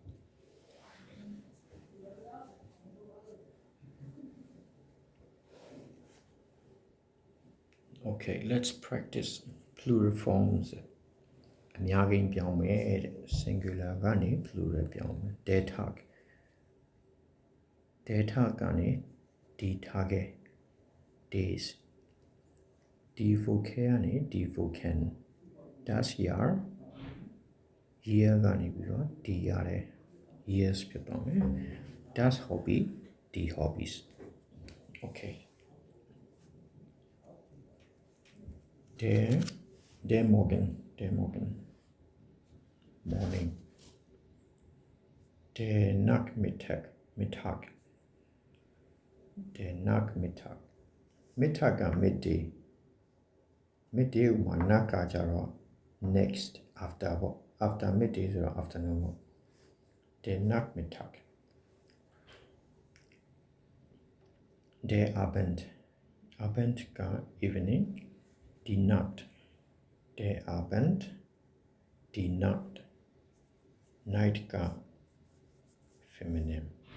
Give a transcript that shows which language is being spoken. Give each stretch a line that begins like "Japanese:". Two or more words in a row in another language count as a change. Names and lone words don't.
English: okay let's practice plural forms အများကြီးပြောင်းမယ်တဲ့ singular ကနေ plural ပြောင်းမယ်
German: der Tag ကနေ die Tage days die Woche ကနေ die Wochen das Jahr year ကနေပြီးတော့ die Jahre years ဖြစ်သွားမယ် das Hobby die hobbies okay der Morgen morning der Nachmittag der Nachmittag Mittag က midday မှာ nacht ကကြတော့
English: next after
German: ပေါ့
English: after midday
German: ဆိုတော့ afternoon ပေါ့ der Nachmittag der Abend က evening die Nacht der Abend die Nacht night က feminine